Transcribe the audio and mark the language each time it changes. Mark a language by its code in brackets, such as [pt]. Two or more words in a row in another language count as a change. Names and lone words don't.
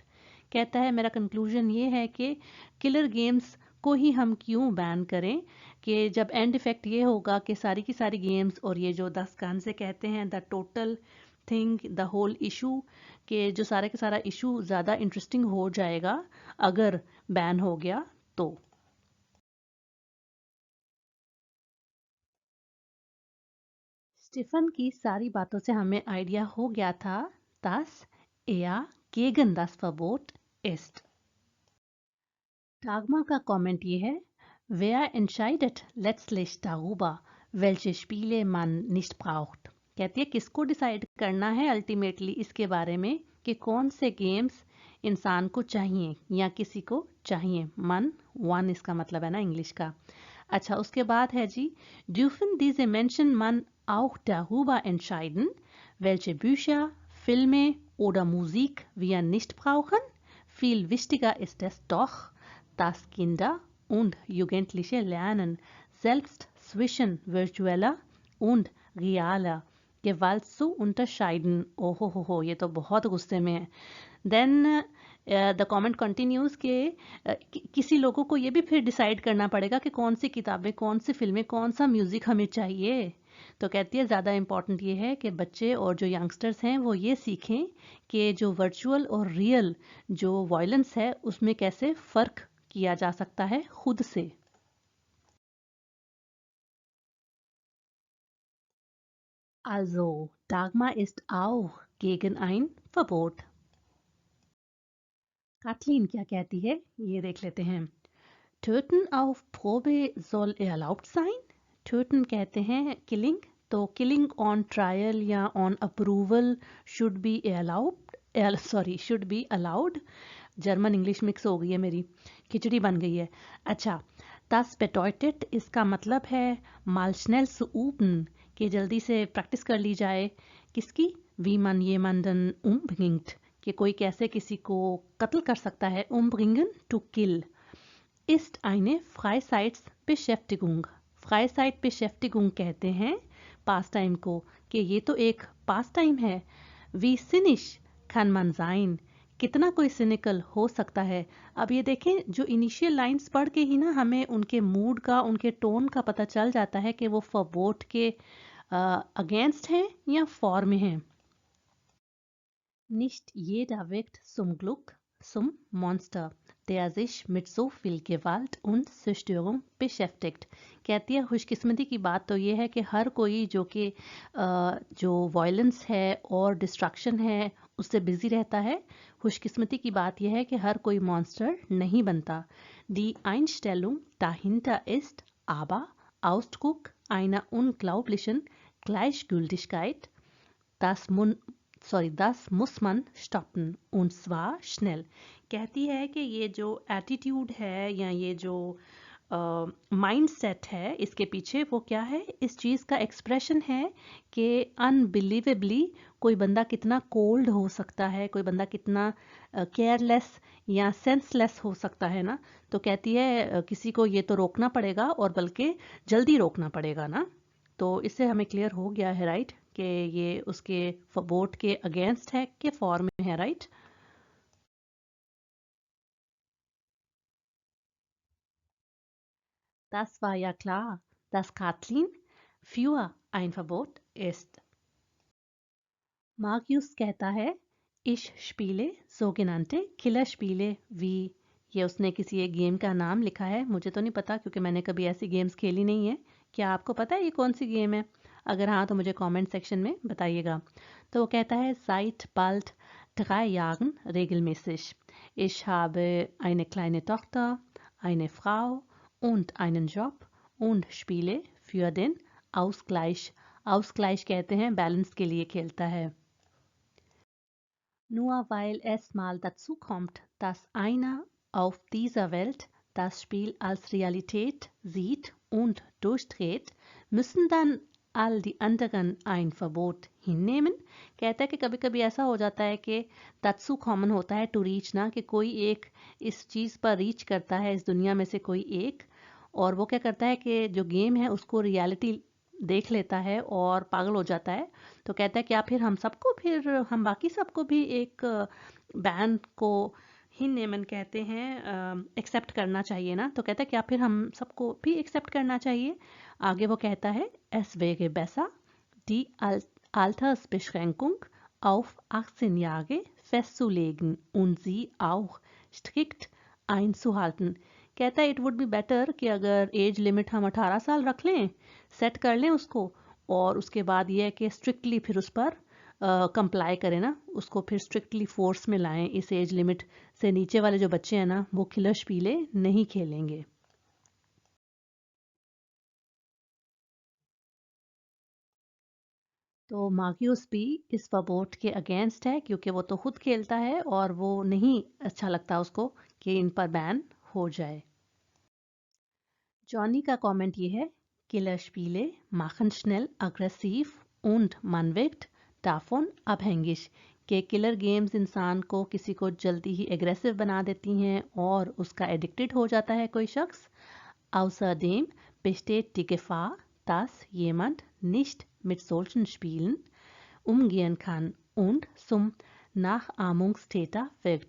[hi] कहता है मेरा कंक्लूजन ये है कि [en] killer games [hi] को ही हम क्यों बैन करें, कि जब [en] end effect [hi] ये होगा कि सारी की सारी गेम्स और ये जो 10 कान से कहते हैं [en] the total thing the whole issue, [hi] कि जो सारा का सारा इशू ज़्यादा इंटरेस्टिंग हो जाएगा अगर बैन हो गया तो। स्टीफन की सारी बातों से हमें आइडिया हो गया था, [de] dass er gegen das Verbot ist। [hi] टागमा का कमेंट ये है, [de] wer entscheidet letztlich darüber, welche Spiele man nicht braucht। [hi] कहती है किसको डिसाइड करना है अल्टीमेटली इसके बारे में कि कौन से गेम्स इंसान को चाहिए या किसी को चाहिए। मन वन इसका मतलब है ना इंग्लिश का। अच्छा, उसके बाद है जी, [de] dürfen diese Menschen man auch darüber entscheiden, welche Bücher, Filme oder Musik wir nicht brauchen? Viel wichtiger ist es doch, dass Kinder und Jugendliche lernen, selbst zwischen virtueller und realer Gewalt zu unterscheiden। [hi] ओहो हो, ये तो बहुत गुस्से में है। [en] then the comment continues [hi] के किसी लोगों को ये भी फिर डिसाइड करना पड़ेगा कि कौन सी किताबें, कौन सी फिल्में, कौन सा म्यूजिक हमें चाहिए। तो कहती है ज़्यादा इम्पॉर्टेंट ये है कि बच्चे और जो यंगस्टर्स हैं वो ये सीखें कि जो वर्चुअल और रियल जो वायलेंस है उसमें कैसे फ़र्क किया जा सकता है खुद से। [de] Also, Dagmar ist auch gegen ein Verbot। [hi] काथलीन क्या कहती है ये देख लेते हैं। [de] Töten auf Probe soll erlaubt sein। [en] Töten [hi] कहते हैं [en] killing, तो killing on trial या on approval should be should be allowed। [hi] जर्मन इंग्लिश मिक्स हो गई है मेरी, खिचड़ी बन गई है। अच्छा, [de] das bedeutet [hi] इसका मतलब है [de] mal schnell zu üben, [hi] कि जल्दी से प्रैक्टिस कर ली जाए। किसकी? [de] wie man jemanden umbringt, [hi] कि कोई कैसे किसी को कत्ल कर सकता है। [de] umbringen [en] to kill [de] ist eine Freizeitbeschäftigung। [hi] Freizeitbeschäftigung कहते हैं पास टाइम को, कि ये तो एक पास टाइम है। [de] Wie cynisch kann man sein, [hi] कितना कोई सिनिकल हो सकता है। अब ये देखें, जो [en] initial lines [hi] पढ़ के ही ना हमें उनके मूड का, उनके टोन का पता चल जाता है कि वो फॉरवोट के अगेंस्ट हैं या फॉर में हैं। [de] Nicht jeder wird zum Glück zum Monster, der sich mit so viel Gewalt und Zerstörung beschäftigt। [hi] कहती है खुशकिस्मती की बात तो ये है कि हर कोई जो कि जो वायलेंस है और डिस्ट्रक्शन है उससे बिजी रहता है। खुशकिस्मती की बात यह है कि हर कोई मॉन्स्टर नहीं बनता। [de] Die Einstellung dahinter ist aber Ausdruck einer unglaublichen Gleichgültigkeit, das das muss man stoppen und zwar schnell। [hi] कहती है कि ये जो एटीट्यूड है या ये जो माइंड सेट है इसके पीछे वो क्या है, इस चीज़ का एक्सप्रेशन है कि अनबिलीवेबली कोई बंदा कितना कोल्ड हो सकता है, कोई बंदा कितना केयरलेस या सेंसलेस हो सकता है ना। तो कहती है किसी को ये तो रोकना पड़ेगा और बल्कि जल्दी रोकना पड़ेगा ना। तो इससे हमें क्लियर हो गया है राइट कि ये उसके वोट के अगेंस्ट है कि फॉर में है राइट। [de] Das war ja klar, dass Kathleen für ein Verbot ist। [hi] Marius कहता है, [de] Ich spiele sogenannte Killerspiele wie, [hi] ये उसने किसी एक गेम का नाम लिखा है, मुझे तो नहीं पता क्योंकि मैंने कभी ऐसी गेम्स खेली नहीं है। क्या आपको पता है ये कौन सी गेम है? अगर हाँ तो मुझे कमेंट सेक्शन में बताइएगा। तो वो कहता है, [de] Seit bald 3 Jahren regelmäßig। Ich habe eine kleine Tochter, eine Frau und einen Job und spiele für den Ausgleich। [hi] Ausgleich कहते हैं बैलेंस के लिए खेलता है। [de] Nur weil es mal dazu kommt, dass einer auf dieser Welt das Spiel als Realität sieht und durchdreht, müssen dann all die anderen ein Verbot hinnehmen। [hi] कहता है कि कभी कभी ऐसा हो जाता है कि दात्सू कॉमन होता है [en] to reach [hi] ना, कि कोई एक इस चीज़ पर रीच करता है इस दुनिया में से कोई एक, और वो क्या करता है कि जो गेम है उसको रियलिटी देख लेता है और पागल हो जाता है। तो कहता है कि आप फिर हम सबको, फिर हम बाकी सबको भी एक बैन को हिन्नेमन कहते हैं एक्सेप्ट करना चाहिए ना। तो कहता है कि आप फिर हम सबको भी एक्सेप्ट करना चाहिए। आगे वो कहता है, [de] es wäre besser die Altersbeschränkung auf 18 Jahre festzulegen und sie auch strikt einzuhalten। [hi] कहता है [en] it would be better [hi] कि अगर [en] age limit [hi] हम 18 साल रख लें, सेट कर लें उसको, और उसके बाद ये है कि स्ट्रिक्टली फिर उस पर कंप्लाई करें ना, उसको फिर स्ट्रिक्टली फोर्स में लाएं। इस [en] age limit [hi] से नीचे वाले जो बच्चे हैं ना, वो [de] Killerspiele [hi] नहीं खेलेंगे। तो मार्क्यूस भी इस वोट के अगेंस्ट है, क्योंकि वो तो खुद खेलता है और वो नहीं अच्छा लगता उसको कि इन पर बैन हो जाए। जॉनी का कमेंट ये है, [de] Killerspiele machen schnell aggressiv und man wirkt davon abhängig, [hi] कि [en] killer games [hi] इंसान को किसी को जल्दी ही एग्रेसिव बना देती हैं और उसका एडिक्टेड हो जाता है कोई शख्स। [de] Außerdem besteht die Gefahr, dass jemand nicht mit solchen Spielen umgehen kann und zum Nachahmungstäter wirkt।